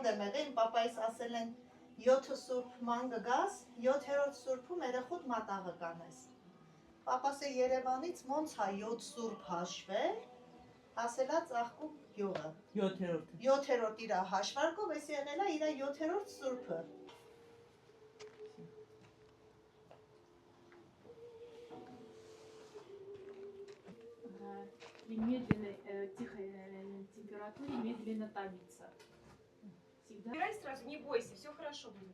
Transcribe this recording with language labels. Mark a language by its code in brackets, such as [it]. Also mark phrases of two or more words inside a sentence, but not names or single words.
[hy] եմ եղել, իմ պապայիս ասել են 7 սուրբ ման գաս, 7-րդ սուրբում երեխուդ մատաղը կանես։ Պապաս է Երևանից ոնց հա 7 սուրբ հաշվել, ասելա ծաղկու գյուղը։ 7-րդ։ 7-րդ իրա հաշվարկով, ես եղել է իրա 7-րդ սուրբը։ [ru] При медленной, тихой температуре медленно томится. Всегда. Убирай сразу, не бойся, все хорошо будет.